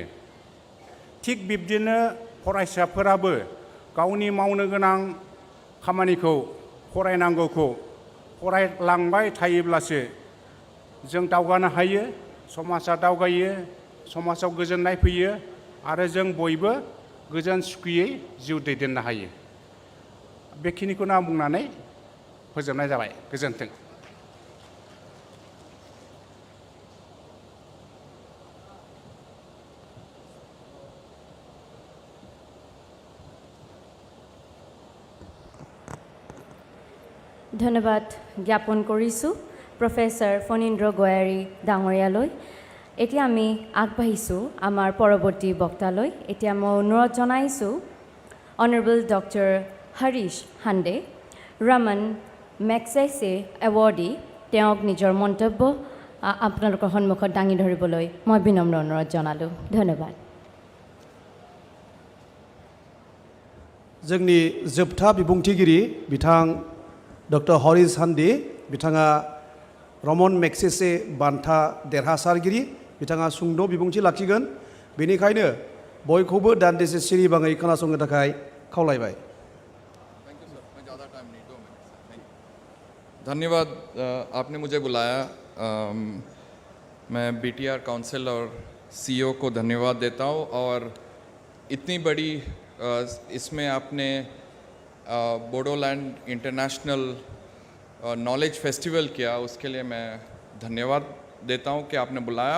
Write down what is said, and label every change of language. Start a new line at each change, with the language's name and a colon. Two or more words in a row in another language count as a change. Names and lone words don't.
Bodo: थिग बिब्दिनो फरायसाफोराबो गावनि मावनो गोनां खामानिखौ, फरायनांगौखौ फरायलांबाय थायोब्लासो जों दावगानो हायो, समाजा दावगायो, समाजाव गोजोननाय फैयो आरो जों बयबो गोजोन सुखियै जिउ दैदेननो हायो। बेखिनिखौनो आं बुंनानै फोजोबनाय जाबाय। गोजोन्थों।
Assamese: ধন্যবাদ জ্ঞাপন কৰিছোঁ প্ৰফেচাৰ ফণীন্দ্ৰ গোৱাৰী ডাঙৰীয়ালৈ। এতিয়া আমি আগবাঢ়িছোঁ আমাৰ পৰৱৰ্তী বক্তালৈ। এতিয়া মই অনুৰোধ জনাইছোঁ
English: Honourable Doctor
Assamese: হৰীশ হাণ্ডে, ৰমন মেগছেছে এৱাৰ্ডী, তেওঁক নিজৰ মন্তব্য আপোনালোকৰ সন্মুখত দাঙি ধৰিবলৈ মই বিনম্ৰ অনুৰোধ জনালোঁ। ধন্যবাদ।
Bodo: जोंनि जोबथा बिबुंथिगिरि बिथां डक्टर हरीश हान्दे, बिथाङा रमन मेगसेसे बान्था देरहासारगिरि, बिथाङा सुंद' बिबुंथि लाखिगोन। बेनिखायनो बयखौबो दान्दिसे सिरिबाङै खोनासंनो थाखाय खावलायबाय।
Hindi: धन्यवाद आपने मुझे बुलाया। मैं BTR काउंसिल और CEO को धन्यवाद देता हूँ और इतनी बड़ी इसमें आपने बोडोलैंड इंटरनेशनल नॉलेज फेस्टिवल किया, उसके लिए मैं धन्यवाद देता हूँ कि आपने बुलाया।